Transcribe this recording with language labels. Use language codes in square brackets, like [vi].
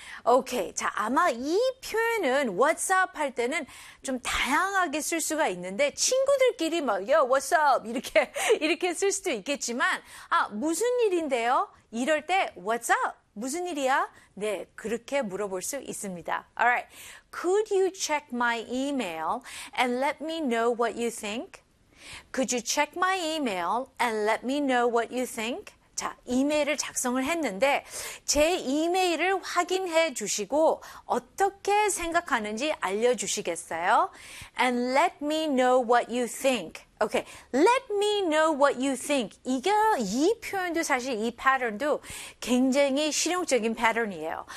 [ko] Okay, 자 아마 이 표현은 what's up 할 때는 좀 다양하게 쓸 수가 있는데 친구들끼리 막 yo what's up 이렇게 쓸 수도 있겠지만 아 무슨 일인데요? 이럴 때 what's up? 무슨 일이야? 네, 그렇게 물어볼 수 있습니다. [en] Alright, could you check my email and let me know what you think? Could you check my email and let me know what you think? [ko] 자, 이메일을 작성을 했는데 제 이메일을 확인해 주시고 어떻게 생각하는지 알려주시겠어요? [en] And let me know what you think. Okay, let me know what you think. [ko] 이 표현도 사실 이 패턴도 굉장히 실용적인 패턴이에요.